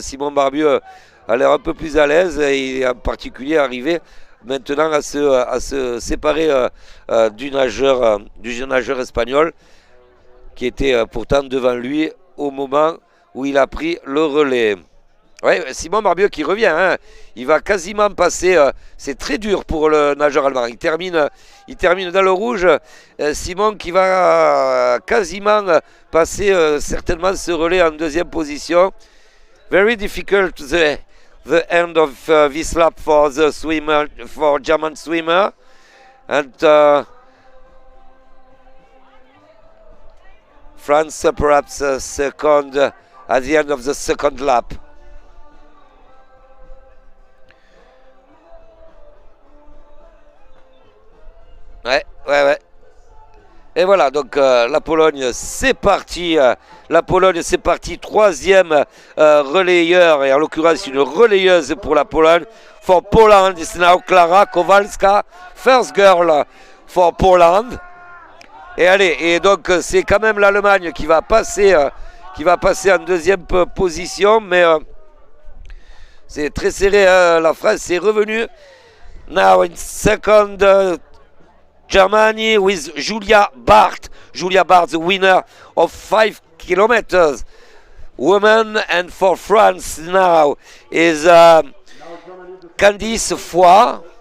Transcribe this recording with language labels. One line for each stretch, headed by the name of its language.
French: Simon Barbieux a l'air un peu plus à l'aise et en particulier arrivé maintenant à se séparer du jeune nageur espagnol qui était pourtant devant lui au moment où il a pris le relais. Ouais, Simon Barbieux qui revient, hein. Il va quasiment passer, c'est très dur pour le nageur allemand, il termine dans le rouge. Simon qui va quasiment passer certainement ce relais en deuxième position.
English: Very difficult the end of this lap for German swimmer, and France perhaps second at the end of the second lap. Ouais, ouais, ouais.
French: Et voilà, donc la Pologne, c'est parti. La Pologne, c'est parti. Troisième relayeur, et en l'occurrence une relayeuse pour la Pologne.
English: For Poland, it's now Klara Kowalska, first girl for Poland.
French: Et allez, et donc c'est quand même l'Allemagne qui va passer en deuxième position, mais c'est très serré. La France est revenue.
English: Now in second, Germany with Julia Bart. Julia Bart, the winner of 5 kilometers. Women, and for France now is Candice Foy.